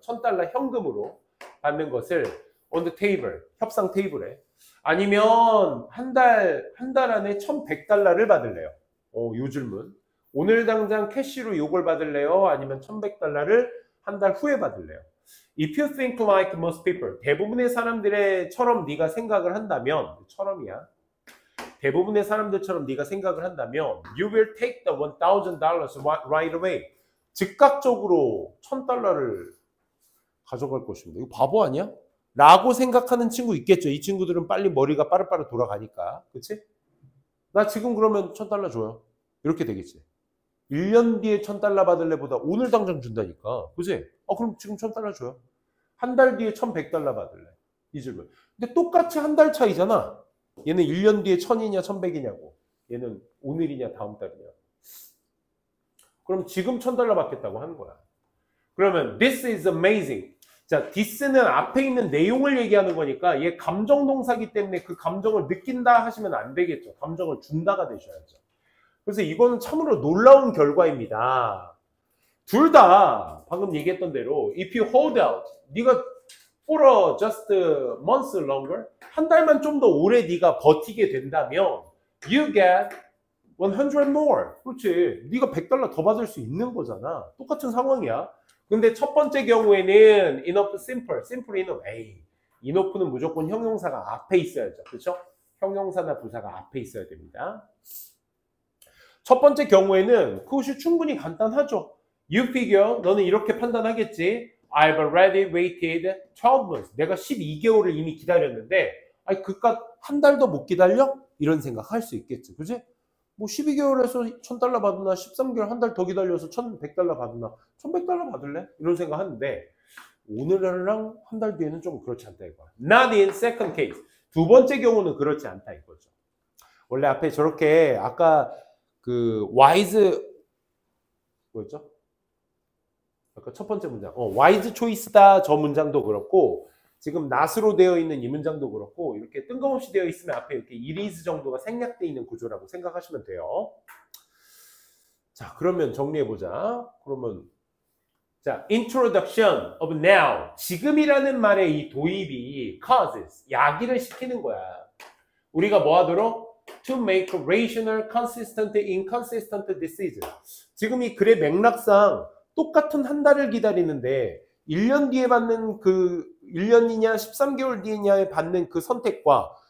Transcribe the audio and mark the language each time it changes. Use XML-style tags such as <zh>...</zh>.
<ko>1000달러 현금으로 받는 것을</ko> <en>on the table,</en> <ko>협상 테이블에 아니면 한 달 안에 1100달러를 받을래요? 요 질문. 오늘 당장 캐시로 요걸 받을래요? 아니면 1100달러를 한 달 후에 받을래요?</ko> <en>If you think like most people,</en> <ko>대부분의 사람들처럼 네가 생각을 한다면 처럼이야. 대부분의 사람들처럼 네가 생각을 한다면</ko> <en>you will take the $1,000 right away.</en> <ko>즉각적으로 1000달러를 가져갈 것입니다. 이거 바보 아니야? 라고 생각하는 친구 있겠죠. 이 친구들은 빨리 머리가 빠르빠르 돌아가니까. 그치? 나 지금 그러면 1000달러 줘요. 이렇게 되겠지. 1년 뒤에 1000달러 받을래 보다 오늘 당장 준다니까. 그치? 그럼 지금 1000달러 줘요. 한 달 뒤에 1100달러 받을래. 이 질문. 근데 똑같이 한 달 차이잖아. 얘는 1년 뒤에 1000이냐 1100이냐고. 얘는 오늘이냐 다음 달이냐. 그럼 지금 1000달러 받겠다고 하는 거야.</ko> <en>그러면 this is amazing.</en> <ko>자, this는 앞에 있는 내용을 얘기하는 거니까 얘 감정동사기 때문에 그 감정을 느낀다 하시면 안 되겠죠. 감정을 준다가 되셔야죠. 그래서 이거는 참으로 놀라운 결과입니다. 둘 다 방금 얘기했던 대로</ko> <en>if you hold out,</en> <ko>네가</ko> <en>for just months longer,</en> <ko>한 달만 좀 더 오래 네가 버티게 된다면</ko> <en>you get 100 more.</en> <ko>그렇지. 네가 100달러 더 받을 수 있는 거잖아. 똑같은 상황이야. 근데 첫 번째 경우에는</ko> <en>enough simple, simple enough.</en> <ko>enough는 무조건 형용사가 앞에 있어야죠. 그렇죠? 형용사나 부사가 앞에 있어야 됩니다. 첫 번째 경우에는 그것이 충분히 간단하죠.</ko> <en>You figure,</en> <ko>너는 이렇게 판단하겠지.</ko> <en>I've already waited 12 months.</en> <ko>내가 12개월을 이미 기다렸는데 그깟 한 달도 못 기다려? 이런 생각 할 수 있겠지. 그지? 뭐 12개월에서 1000달러 받으나 13개월 한 달 더 기다려서 1100달러 받으나 1100달러 받을래? 이런 생각 하는데 오늘이랑 한 달 뒤에는 좀 그렇지 않다 이거야.</ko> <en>Not in second case.</en> <ko>두 번째 경우는 그렇지 않다 이거죠. 원래 앞에 저렇게 아까 그 wise 뭐였죠? 아까 첫 번째 문장. wise choice다 저 문장도 그렇고 지금 not으로 되어 있는 이 문장도 그렇고 이렇게 뜬금없이 되어 있으면 앞에 이렇게 it is 정도가 생략되어 있는 구조라고 생각하시면 돼요. 자, 그러면 정리해보자.</ko> <en>그러면 자, introduction of now.</en> <ko>지금이라는 말의 이 도입이 causes, 야기를 시키는 거야. 우리가 뭐 하도록?</ko> <en>To make rational, consistent, inconsistent decision.</en> <ko>지금 이 글의 맥락상 똑같은 한 달을 기다리는데 1년 뒤에 받는 그 1년이냐 13개월 뒤냐에 받는 그 선택과</ko>